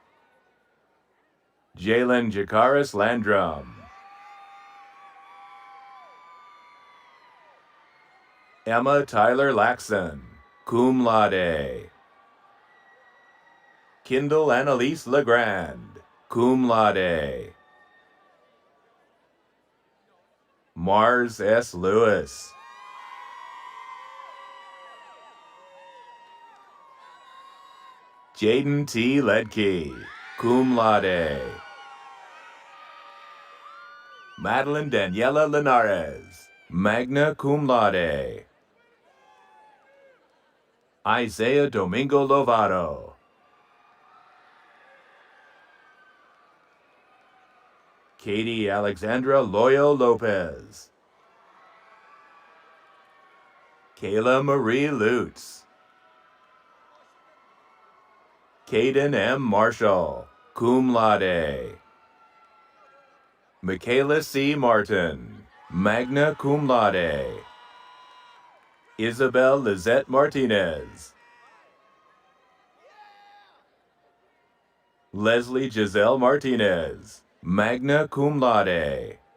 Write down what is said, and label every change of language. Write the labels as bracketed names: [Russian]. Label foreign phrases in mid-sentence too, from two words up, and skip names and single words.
[English] Jalen Jakaris Landrum. Emma Tyler Laxon, [Latin] cum laude. [English] Kindle Annalise Legrand, [Latin] cum laude. [English] Mars S. Lewis. Jaden T. Ledkey, [Latin] cum laude. [English] Madeline Daniela Linares, [Latin] magna cum laude. [English] Isaiah Domingo Lovato. Katie Alexandra Loyo Lopez. Kayla Marie Lutz. Caden M. Marshall, [Latin] cum laude. [English] Michaela C. Martin, [Latin] magna cum laude. [English] Isabel Lizette Martinez. Leslie Giselle Martinez, [Latin] magna cum laude.